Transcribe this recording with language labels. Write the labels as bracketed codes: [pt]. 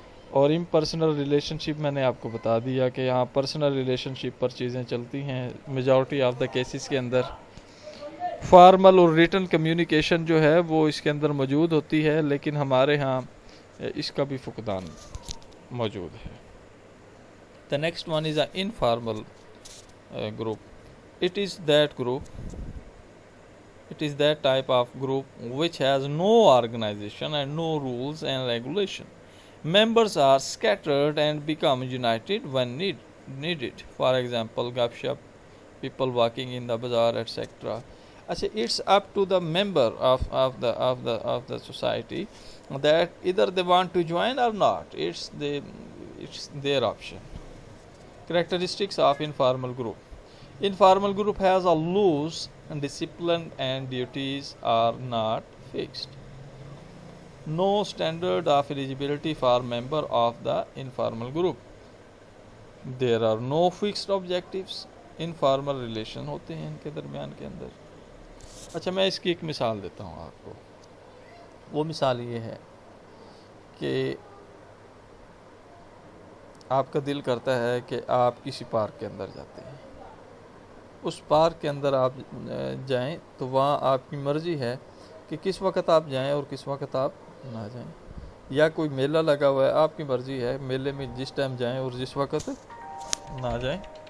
[ur] اور impersonal relation شپ میں نے آپ کو بتا دیا کہ یہاں پرسنل ریلیشن شپ پر چیزیں چلتی ہیں میجورٹی آف دا کیسز کے اندر۔ فارمل اور ریٹن کمیونیکیشن جو ہے وہ اس کے اندر موجود ہوتی ہے، لیکن ہمارے ہاں اس کا بھی فقدان موجود ہے۔ [en] The next one is an informal group. It is that type of group which has no organization and no rules and regulation. Members are scattered and become united when needed. For example, gupshup, people walking in the bazaar, etc. It's up to the member of the society that either they want to join or not. It's their option. Characteristics of informal group. Informal group has a loose discipline and duties are not fixed. No standard of eligibility for member of the informal group. There are no fixed objectives. Informal relation [ur] ہوتے ہیں ان کے درمیان کے اندر۔ اچھا میں اس کی ایک مثال دیتا ہوں آپ کو۔ وہ مثال یہ ہے کہ آپ کا دل کرتا ہے کہ آپ کسی پارک کے اندر جاتے ہیں، اس پارک کے اندر آپ جائیں تو وہاں آپ کی مرضی ہے کہ کس وقت آپ جائیں اور کس وقت آپ نہ جائیں، یا کوئی میلہ لگا ہوا ہے، آپ کی مرضی ہے میلے میں جس ٹائم جائیں اور جس وقت نہ جائیں۔